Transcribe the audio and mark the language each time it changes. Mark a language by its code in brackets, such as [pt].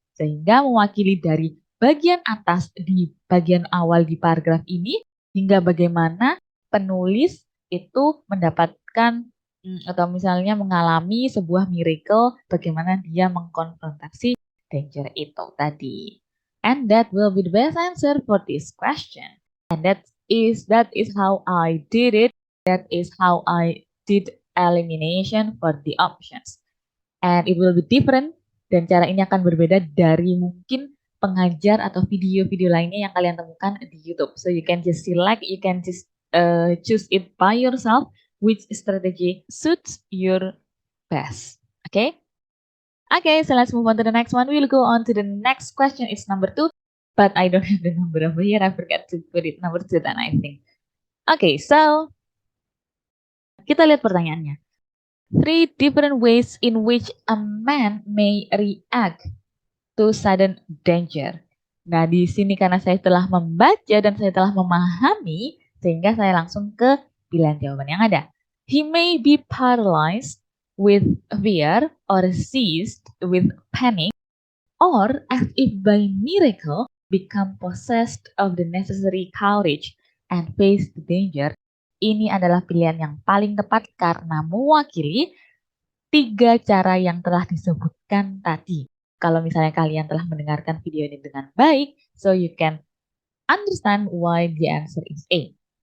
[id] Sehingga mewakili dari bagian atas di bagian awal di paragraf ini hingga bagaimana penulis itu mendapatkan atau misalnya mengalami sebuah miracle bagaimana dia mengkonfrontasi danger itu tadi. [en] And that will be the best answer for this question. And that is how I did it. That is how I did elimination for the options. And it will be different [id] dan cara ini akan berbeda dari mungkin pengajar atau video-video lainnya yang kalian temukan di YouTube. [en] So you can just select, you can just choose it by yourself which strategy suits your best. Okay? Okay, so let's move on to the next one. We'll go on to the next question. It's number 2, but I don't have the number over here. I forgot to put it number 2 then I think. Okay, so [id] kita lihat pertanyaannya. [en] 3 different ways in which a man may react to sudden danger. [id] Nah, di sini karena saya telah membaca dan saya telah memahami, sehingga saya langsung ke pilihan jawaban yang ada. [en] He may be paralyzed with fear or seized with panic, or as if by miracle become possessed of the necessary courage and face the danger. [id] Ini adalah pilihan yang paling tepat karena mewakili 3 cara yang telah disebutkan tadi. Kalau misalnya kalian telah mendengarkan video ini dengan baik, [en] so you can understand why the answer is A.